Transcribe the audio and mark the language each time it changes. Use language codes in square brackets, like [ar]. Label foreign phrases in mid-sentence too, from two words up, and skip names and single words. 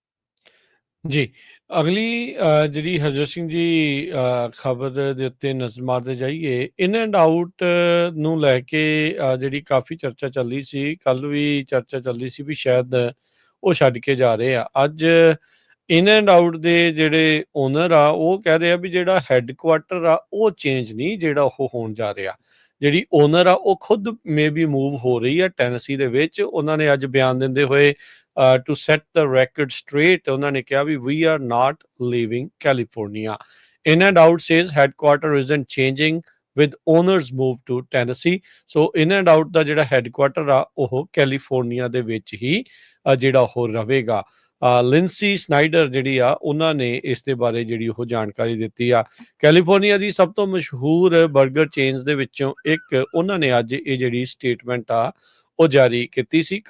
[pa] ਜੀ, ਅਗਲੀ ਜਿਹੜੀ ਹਰਜੋਤ ਸਿੰਘ ਜੀ ਖਬਰ ਦੇ ਉੱਤੇ ਨਜ਼ਰ ਮਾਰਦੇ ਜਾਈਏ, ਇਨ ਐਂਡ ਆਊਟ ਨੂੰ ਲੈ ਕੇ ਜਿਹੜੀ ਕਾਫੀ ਚਰਚਾ ਚੱਲੀ ਸੀ, ਕੱਲ ਵੀ ਚਰਚਾ ਚੱਲਦੀ ਸੀ ਵੀ ਸ਼ਾਇਦ ਉਹ ਛੱਡ ਕੇ ਜਾ ਰਹੇ ਆ। ਅੱਜ ਇਨ ਐਂਡ ਆਊਟ ਦੇ ਜਿਹੜੇ ਓਨਰ ਆ ਉਹ ਕਹਿ ਰਹੇ ਆ ਵੀ ਜਿਹੜਾ ਹੈੱਡਕੁਆਟਰ ਆ ਉਹ ਚੇਂਜ ਨਹੀਂ ਜਿਹੜਾ ਉਹ ਹੋਣ ਜਾ ਰਿਹਾ। ਜਿਹੜੀ ਓਨਰ ਆ ਉਹ ਖੁਦ [en] maybe move [pa] ਹੋ ਰਹੀ ਆ ਟੈਨਸੀ ਦੇ ਵਿੱਚ। ਉਹਨਾਂ ਨੇ ਅੱਜ ਬਿਆਨ ਦਿੰਦੇ ਹੋਏ [en] to set the record straight, [pa] ਉਹਨਾਂ ਨੇ ਕਿਹਾ ਵੀ [en] we are not leaving California. In and out says headquarter isn't changing with owners move to Tennessee. [pa] So in and out ਦਾ ਜਿਹੜਾ ਹੈੱਡਕੁਆਟਰ ਆ ਉਹ ਕੈਲੀਫੋਰਨੀਆ ਦੇ ਵਿੱਚ ਹੀ ਜਿਹੜਾ ਉਹ ਰਹੇਗਾ। ਲਿੰਸੀ ਸਨਾਈਡਰ ਜਿਹੜੀ ਆ ਉਹਨਾਂ ਨੇ ਇਸ ਦੇ ਬਾਰੇ ਜਿਹੜੀ ਉਹ ਜਾਣਕਾਰੀ ਦਿੱਤੀ ਆ। ਕੈਲੀਫੋਰਨੀਆ ਦੀ ਸਭ ਤੋਂ ਮਸ਼ਹੂਰ [en] burger chains [pa] ਦੇ ਵਿੱਚੋਂ ਇੱਕ ਉਹਨਾਂ ਨੇ ਅੱਜ ਇਹ ਜਿਹੜੀ ਸਟੇਟਮੈਂਟ ਆ ਉਹ ਜਾਰੀ ਕੀਤੀ ਸੀ।